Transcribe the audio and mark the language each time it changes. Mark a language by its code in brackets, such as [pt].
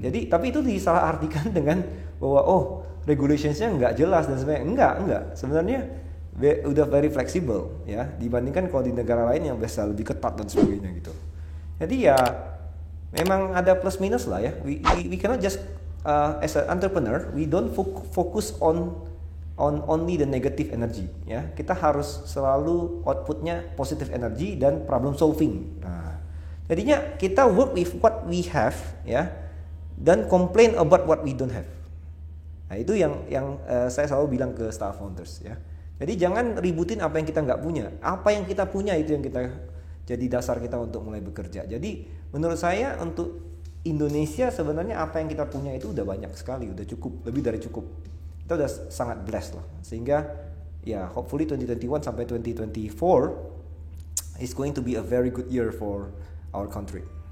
[id] Jadi tapi itu disalahartikan dengan bahwa regulationsnya nggak jelas dan sebagainya. Enggak. Sebenarnya udah [en] very flexible [id] ya dibandingkan kalau di negara lain yang biasa lebih ketat dan sebagainya gitu. Jadi ya memang ada plus minus lah ya. [en] We cannot just as an entrepreneur we don't focus on only the negative energy ya. [id] Kita harus selalu outputnya [en] positive energy [id] dan problem solving. Nah, jadinya kita [en] work with what we have [id] ya dan [en] complain about what we don't have. [id] Nah, itu yang saya selalu bilang ke staff founders ya. Jadi jangan ributin apa yang kita nggak punya. Apa yang kita punya itu yang kita jadi dasar kita untuk mulai bekerja. Jadi menurut saya untuk Indonesia sebenarnya apa yang kita punya itu udah banyak sekali, udah cukup, lebih dari cukup. Kita udah sangat blessed lah. Sehingga ya [en] hopefully 2021 [id] sampai [en] 2024 is going to be a very good year for our country.